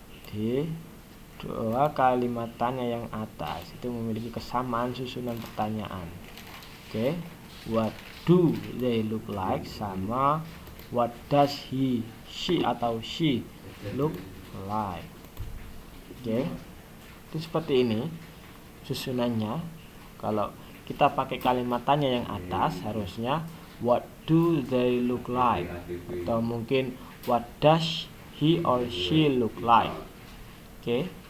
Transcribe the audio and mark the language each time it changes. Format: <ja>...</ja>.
<id>Di 2 kalimat tanya yang atas itu memiliki kesamaan susunan pertanyaan. Oke.</id> <en>What do they look like sama what does she atau she look like. Oke.</en> <id>Itu seperti ini susunannya. Kalau kita pakai kalimat tanya yang atas harusnya</id> <en>what do they look like,</en> <id>atau mungkin</id> <en>what does he or she look like.</en> <id>Oke.</id>